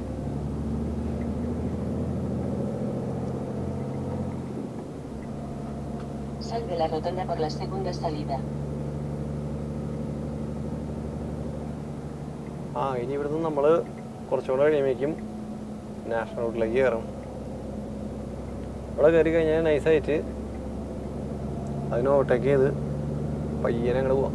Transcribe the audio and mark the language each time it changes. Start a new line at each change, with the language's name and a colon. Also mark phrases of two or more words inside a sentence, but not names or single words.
Spanish: Sal de la rotonda por la segunda salida.
Malayalam: ഇനി ഇവിടുന്ന് നമ്മൾ കുറച്ചുകൂടെ കഴിയുമ്പോഴേക്കും നാഷണൽ റോഡിലേക്ക് കയറും. ഇവിടെ കയറി കഴിഞ്ഞാൽ നൈസായിട്ട് അതിന് ഓവർടേക്ക് ചെയ്ത് പയ്യനെ അങ്ങോട്ട് പോവാം.